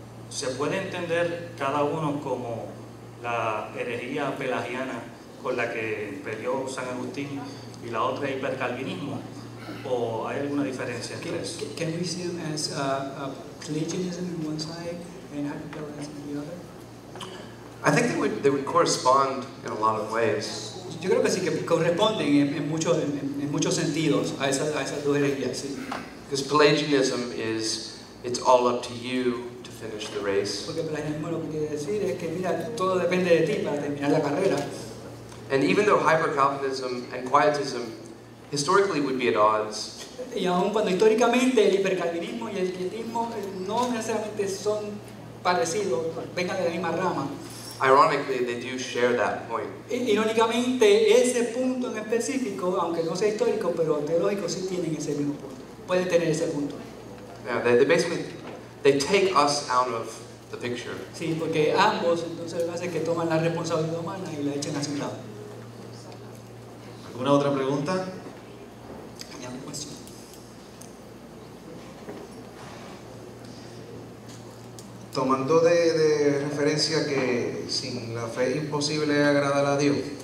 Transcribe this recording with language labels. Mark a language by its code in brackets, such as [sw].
[es] Se puede entender cada uno como la herejía pelagiana con la que peleó San Agustín y la otra hipercalvinismo, ¿o hay alguna diferencia entre eso? [en] Can we see them as Pelagianism on one side and hypercalvinism on the other? I think they would correspond in a lot of ways. [es] Yo creo que sí, que corresponden en muchos sentidos a esas dos herejías. Sí. [en] Because Pelagianism it's all up to you to finish the race. [es] Porque pelagianismo lo que quiere decir es que mira, todo depende de ti para terminar la carrera. [en] And even though hyper-Calvinism and quietism historically would be at odds, [es] Y aun cuando históricamente el hipercalvinismo y el quietismo no necesariamente son parecidos, vengan de la misma rama. [en] ironically, they do share that point. [es] Irónicamente, ese punto en específico, aunque no sea histórico, pero teológico, sí tienen ese mismo punto. Pueden tener ese punto. [en] Yeah, they basically take us out of the picture. [es] Sí, porque ambos entonces hacen que toman la responsabilidad humana y la echan hacia un lado. ¿Alguna otra pregunta? Tomando de referencia que sin la fe es imposible agradar a Dios.